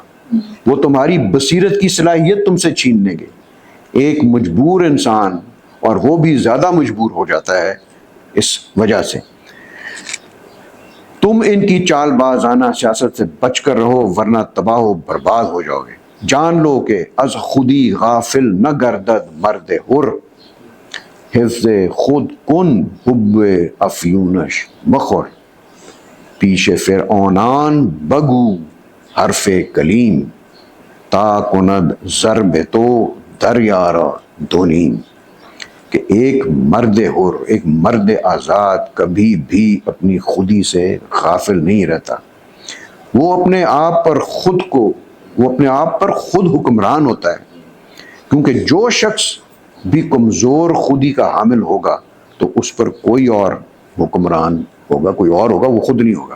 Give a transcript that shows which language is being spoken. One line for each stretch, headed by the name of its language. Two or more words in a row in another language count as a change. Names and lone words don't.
Urdu: وہ تمہاری بصیرت کی صلاحیت تم سے چھین لیں گے. ایک مجبور انسان، اور وہ بھی زیادہ مجبور ہو جاتا ہے اس وجہ سے. تم ان کی چال بازانہ سیاست سے بچ کر رہو ورنہ تباہ و برباد ہو جاؤ گے. جان لو کہ
Persian: از خودی غافل نہ گردد مرد حر، حفظ خود کن حب افیونش مخور، پیش فرعونان بگو حرف کلیم، تا کند ضرب تو دریارا دونیم.
Urdu: کہ ایک مرد حر، ایک مرد آزاد کبھی بھی اپنی خودی سے غافل نہیں رہتا. وہ اپنے آپ پر خود حکمران ہوتا ہے، کیونکہ جو شخص بھی کمزور خودی کا حامل ہوگا تو اس پر کوئی اور حکمران ہوگا، کوئی اور ہوگا، وہ خود نہیں ہوگا.